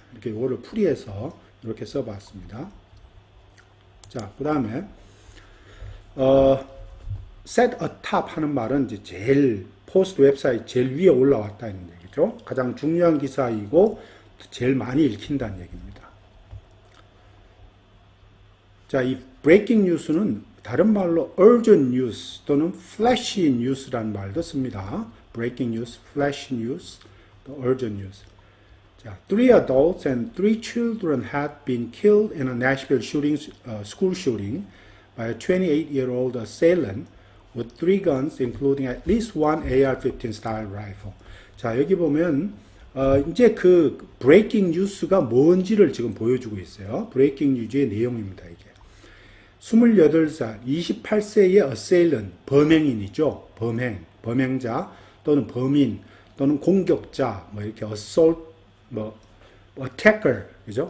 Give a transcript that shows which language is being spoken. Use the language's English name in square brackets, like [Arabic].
[Korean] 이렇게 이거를 풀이해서 이렇게 써봤습니다. 자, 그 다음에 set a top 하는 말은 이제 제일 포스트 웹사이트 제일 위에 올라왔다는 얘기죠. 가장 중요한 기사이고 제일 많이 읽힌다는 얘기입니다. 자, 이 breaking news는 다른 말로 urgent news 또는 flashy news라는 말도 씁니다. [English] breaking news, flash news, urgent news. 자, 3 adults and 3 children had been killed in a Nashville school shooting by a 28-year-old assailant with 3 guns, including at least one AR-15 style rifle. [Korean] 자, 여기 보면 이제 그 breaking news가 뭔지를 지금 보여주고 있어요. breaking news의 내용입니다, 이게. 28살, 28세의 assailant, 범행인이죠. 범행자 또는 범인 또는 공격자, 뭐 이렇게 assault, 뭐 attacker, 그죠?